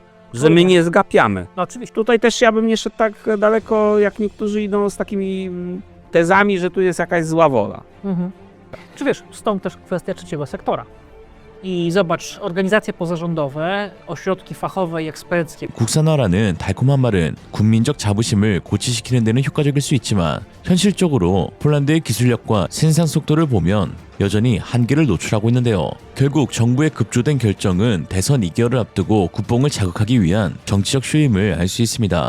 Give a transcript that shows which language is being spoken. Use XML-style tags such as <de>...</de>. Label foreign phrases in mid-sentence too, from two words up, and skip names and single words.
<pl>Że my nie zgapiamy. No oczywiście. Tutaj też ja bym nie szedł tak daleko, jak niektórzy idą z takimi tezami, że tu jest jakaś zła wola. Czy wiesz, stąd też kwestia trzeciego sektora. I zobacz, organizacje pozarządowe, ośrodki fachowe i eksperckie.</pl> <ko>국산화라는 달콤한 말은 군민적 자부심을 고취시키는 데는 효과적일 수 있지만 현실적으로 폴란드의 기술력과 생산 속도를 보면 여전히 한계를 노출하고 있는데요. 결국 정부의 급조된 결정은 대선 2개월을 앞두고 국뽕을 자극하기 위한 정치적 쇼임을 알 수 있습니다.</ko>